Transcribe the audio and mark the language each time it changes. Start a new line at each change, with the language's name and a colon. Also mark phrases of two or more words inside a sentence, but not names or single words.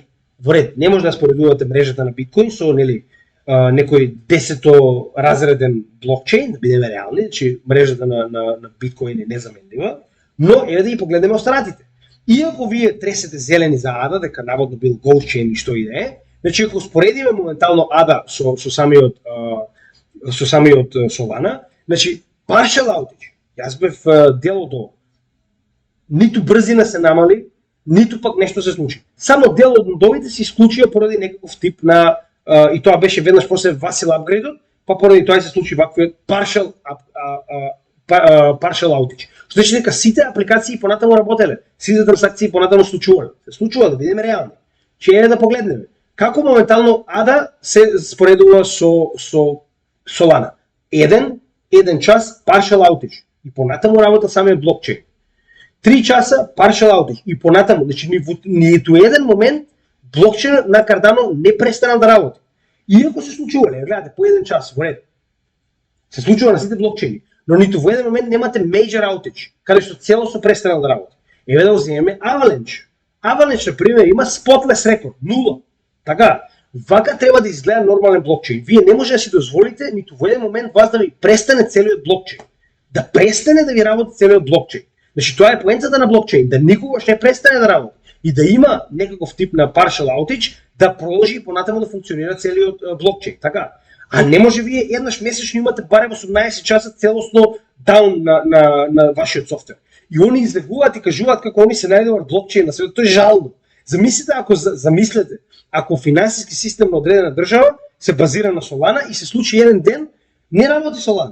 Macedonian: Во ред, не може да споредувате мрежата на биткоин со некој 10-то разреден блокчейн, да бидеме реални, значи мрежата на биткоин е незаменлива, но еве да ги погледнеме останатите. Иако вие тресете зелени за ADA, дека наводно бил Goldchain и што и да е, значи ако споредиме моментално ADA со самиот Solana, значи
English: partial outage.
Macedonian: Јас бев дел од ова. Ниту брзина се намали, ниту пак нешто се случи. Само дел од нодовите се исклучија поради некаков тип на и тоа беше веднаш после Vasil апгрейдот, па поради тоа се случи ваквиот
English: partial outage.
Macedonian: Што значи дека сите апликации понатаму работеле, сите трансакции понатаму случувале. Се случува, да бидеме реални. Че е да погледнеме како моментално ADA се споредува со Solana. Еден час
English: partial outage
Macedonian: и понатаму работа самиот блокчейн. 3 часа
English: partial outage
Macedonian: и понатаму, значи ниту еден момент блокчейн на Cardano не престана да работи. Иако се случувале, гледате, по 1 час, во ред. Се случува на сите блокчейни, но ниту во еден момент немате
English: major outage,
Macedonian: каде што целосно престана да работи. Еве да земеме Avalanche. Avalanche, например, има spotless рекорд, 0. Така, вака треба да изгледа нормален блокчейн. Вие не може да си дозволите ниту во еден момент вас да ви престане целиот блокчейн. Да престане да ви работи целиот блокчейн. Значи тоа е поентата на блокчейн, да никогаш не престане да работи и да има некаков тип на
English: partial outage,
Macedonian: да продолжи и понатаму да функционира целиот блокчейн. Така, а не може вие еднаш месечно имате барем 18 часа целосно даун на вашиот софтвер. И они излегуваат и кажуваат како они се најдобар блокчейн на светот. Тоа е жално. Замислете, ако финансиски систем на одредена држава се базира на Solana и се случи еден ден, не работи Solana.